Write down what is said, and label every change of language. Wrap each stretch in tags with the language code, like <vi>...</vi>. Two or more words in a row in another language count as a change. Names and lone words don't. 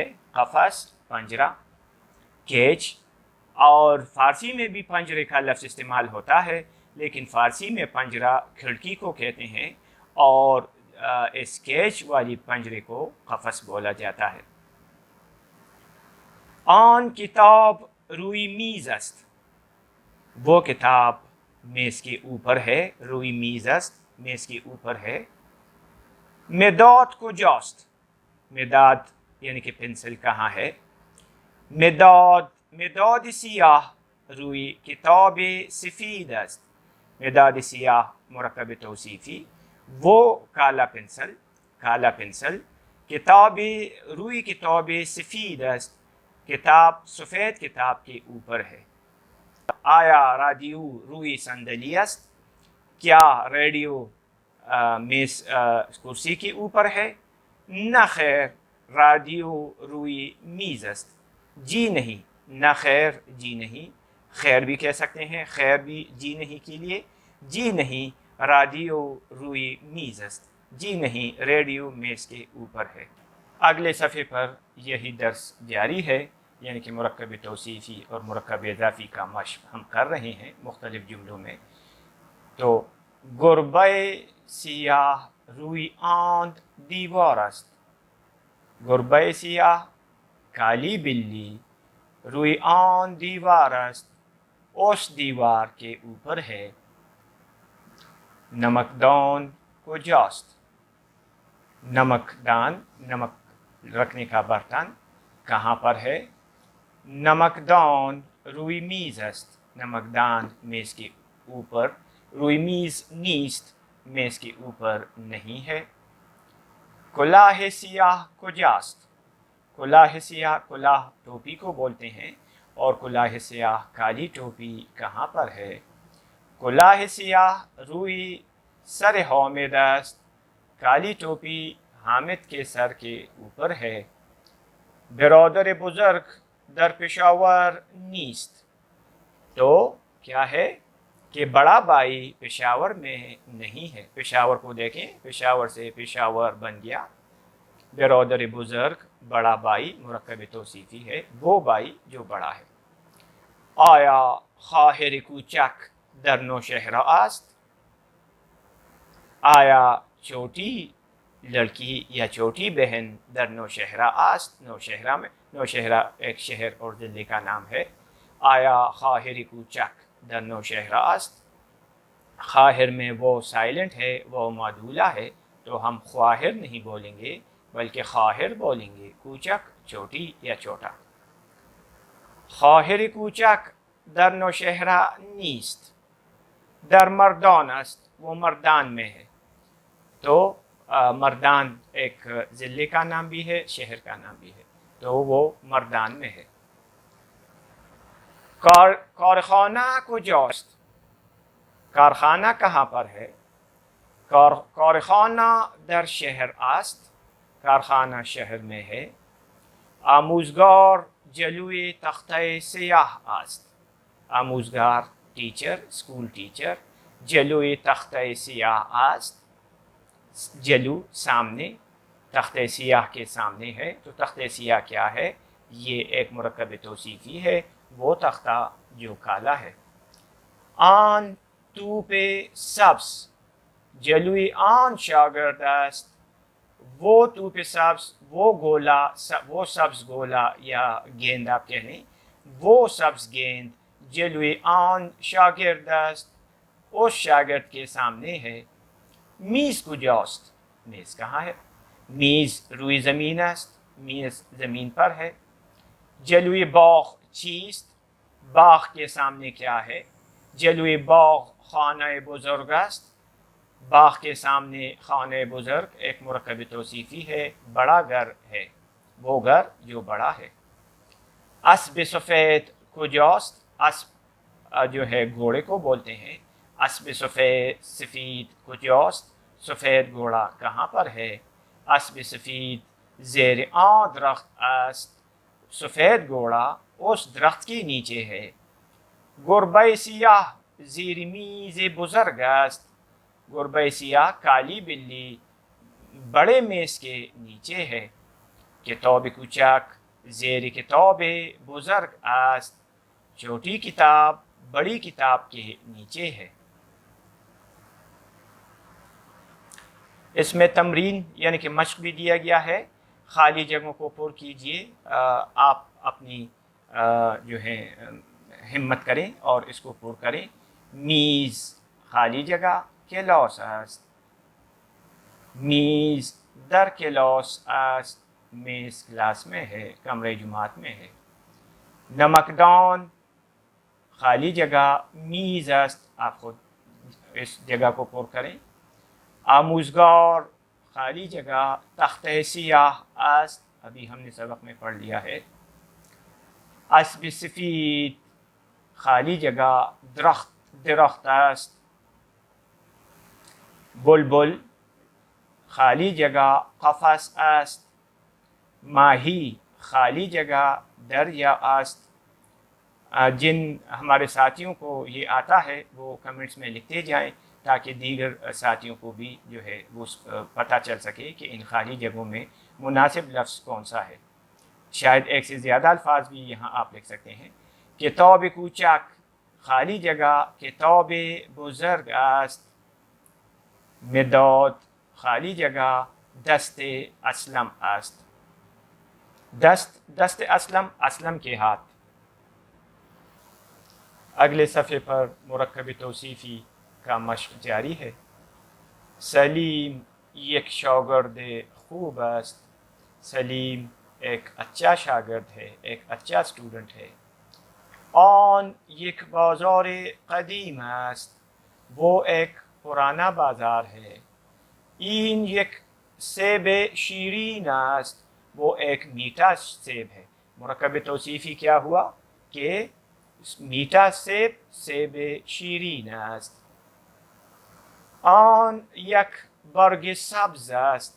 <ur>قفس پنجرا، کیج، اور فارسی میں بھی پنجرے کا لفظ استعمال ہوتا ہے، لیکن فارسی میں پنجرا کھڑکی کو کہتے ہیں اور اس کیج والی پنجرے کو قفس بولا جاتا ہے.</ur> <fa>آن کتاب روی میز است,</fa> <ur>وہ کتاب میز کے اوپر ہے.</ur> <fa>روی میز است,</fa> <ur>میز کے اوپر ہے.</ur> <fa>مداد کجاست؟</fa> <ur>مداد یعنی که پنسل کہاں ہے؟</ur> <fa>مداد سیاه روی کتاب سفید است. مداد سیاه</fa> <ur>مرکب توصیفی، وہ کالا پنسل</ur> <fa>کتاب روی کتاب سفید است، کتاب سفید</fa> <ur>کتاب کے اوپر ہے.</ur> <fa>آیا رادیو روی صندلی است؟</fa> <ur>کیا ریڈیو میز کرسی کے اوپر ہے؟ نہ خیر،</ur> <fa>رادیو روی میز است.</fa> <ur>جی نہیں، نہ خیر جی نہیں. خیر بھی کہہ سکتے ہیں، خیر بھی جی نہیں کے لیے. جی نہیں،</ur> <fa>رادیو روی میز است.</fa> <ur>جی نہیں، ریڈیو میز کے اوپر ہے. اگلے صفحے پر یہی درس جاری ہے، یعنی کہ مرکب توصیفی اور مرکب اضافی کا مشق ہم کر رہے ہیں مختلف جملوں میں.</ur> <fa>تو گربه سیاه روی آن دیوار است. گربه سیاه</fa> <ur>کالی بلی</ur> <fa>روی آن دیوار است،</fa> <ur>اس دیوار کے اوپر ہے.</ur> <fa>نمکدان کجاست؟</fa> <ur>نمکدان نمک رکھنے کا برتن کہاں پر ہے؟</ur> <fa>نمکدان روی میز است.</fa> <ur>نمکدان میز کے اوپر،</ur> <fa>روی میز نیست،</fa> <ur>میز کے اوپر نہیں ہے.</ur> <fa>کلاه سیاه کجاست؟ کلاه سیاه</fa> <ur>کلاه ٹوپی کو بولتے ہیں، اور</ur> <fa>کلاه سیاه</fa> <ur>کالی ٹوپی کہاں پر ہے؟</ur> <fa>کلاه سیاه روی سر حامد است.</fa> <ur>کالی ٹوپی حامد کے سر کے اوپر ہے.</ur> <fa>برادر بزرگ در پشاور نیست.</fa> <ur>تو کیا ہے کہ بڑا بھائی پشاور میں نہیں ہے. پشاور کو دیکھیں، پشاور سے پشاور بن گیا.</ur> <fa>برادر بزرگ</fa> <ur>بڑا بھائی مرکب توصیفی ہے، وہ بھائی جو بڑا ہے.</ur> <fa>آیا خواهر کوچک در نوشهره است؟</fa> <ur>آیا چھوٹی لڑکی یا چھوٹی بہن</ur> <fa>در نوشہرہ است؟</fa> <ur>نوشہرہ ایک شہر اور ضلع کا نام ہے.</ur> <fa>آیا خواهر کوچک در نوشہرہ است؟</fa> <ur>خواہر میں وہ سائلنٹ ہے، وہ معدولہ ہے، تو ہم خواہر نہیں بولیں گے بلکہ خواہر بولیں گے. کوچک چھوٹی یا چھوٹا.</ur> <fa>خواهر کوچک در نوشہرہ نیست. در مردان است،</fa> <ur>وہ مردان میں ہے. تو مردان ایک ضلع کا نام بھی ہے، شہر کا نام بھی ہے، تو وہ مردان میں ہے.</ur> <fa>کارخانہ کجاست؟</fa> <ur>کارخانہ کہاں پر ہے؟</ur> <fa>کارخانہ در شہر است.</fa> <ur>کارخانہ شہر میں ہے.</ur> <fa>آموزگار جلوی تختہ سیاه است.</fa> <ur>آموزگار ٹیچر، اسکول ٹیچر.</ur> <fa>جلوی تختہ سیاه است.</fa> <ur>جلو سامنے، تختہ سیاہ کے سامنے ہے. تو تختہ سیاہ کیا ہے؟ یہ ایک مرکب توصیفی ہے، وہ تختہ جو کالا ہے.</ur> <fa>آن توپ سبز جلوی آن شاگرد است.</fa> <ur>وہ</ur> <fa>توپ سبز،</fa> <ur>وہ گولا، وہ سبز گولا یا گیند آپ کہہ لیں، وہ سبز گیند</ur> <fa>جلوی آن شاگرد است،</fa> <ur>اس شاگرد کے سامنے ہے.</ur> <fa>میز کجاست؟</fa> <ur>میز کہاں ہے؟</ur> <fa>میز روی زمین است.</fa> <ur>میز زمین پر ہے.</ur> <fa>جلوی باغ چیست؟</fa> <ur>باغ کے سامنے کیا ہے؟</ur> <fa>جلوی باغ خانہ بزرگ است.</fa> <ur>باغ کے سامنے</ur> <fa>خانہ بزرگ</fa> <ur>ایک مرکب توصیفی ہے، بڑا گھر ہے، وہ گھر جو بڑا ہے.</ur> <fa>اسب سفید کجاست؟</fa> <ur>اسب جو ہے گھوڑے کو بولتے ہیں.</ur> <fa>اسب سفید کجاست؟</fa> <ur>سفید گھوڑا کہاں پر ہے؟</ur> <fa>اسب سفید زیر آن درخت است.</fa> <ur>سفید گھوڑا اس درخت کے نیچے ہے.</ur> <fa>گربه سیاه زیر میز بزرگ است. گربه سیاه</fa> <ur>کالی بلی بڑے میز کے نیچے ہے.</ur> <fa>کتاب کوچک زیر کتاب بزرگ است.</fa> <ur>چھوٹی کتاب بڑی کتاب کے نیچے ہے. اس میں تمرین یعنی کہ مشق بھی دیا گیا ہے. خالی جگہوں کو پر کیجئے. آپ اپنی جو ہے ہمت کریں اور اس کو پر کریں. میز خالی جگہ،</ur> <fa>کلاس است. میز در کلاس است،</fa> <ur>میز کلاس میں ہے، کمرے جماعت میں ہے. نمکدان خالی جگہ،</ur> <fa>میز است،</fa> <ur>آپ خود اس جگہ کو پر کریں. آموزگار خالی جگہ،</ur> <fa>تختہ سیاہ است،</fa> <ur>ابھی ہم نے سبق میں پڑھ لیا ہے. اسب سفید خالی جگہ،</ur> <fa>درخت است.</fa> <ur>بلبل خالی جگہ،</ur> <fa>قفس است.</fa> <ur>ماہی خالی جگہ،</ur> <fa>دریا است.</fa> <ur>جن ہمارے ساتھیوں کو یہ آتا ہے وہ کمنٹس میں لکھتے جائیں تاکہ دیگر ساتھیوں کو بھی جو ہے وہ پتہ چل سکے کہ ان خالی جگہوں میں مناسب لفظ کون سا ہے. شاید ایک سے زیادہ الفاظ بھی یہاں آپ لکھ سکتے ہیں. کتاب کوچک خالی جگہ،</ur> <fa>کتاب بزرگ است.</fa> <ur>مداد خالی جگہ،</ur> <fa>دست اسلم است. دست اسلم</fa> <ur>کے ہاتھ. اگلے صفحے پر مرکب توصیفی کا مشق جاری ہے.</ur> <fa>سلیم یک شاگرد خوب است.</fa> <ur>سلیم ایک اچھا شاگرد ہے، ایک اچھا اسٹوڈنٹ ہے.</ur> <fa>آن یک بازار قدیم است.</fa> <ur>وہ ایک پرانا بازار ہے.</ur> <fa>این یک سیب شیرین است.</fa> <ur>وہ ایک میٹھا سیب ہے. مرکب توصیفی کیا ہوا کہ میٹھا</ur> <fa>سیب شیرین است. آن یک برگ سبز است.</fa>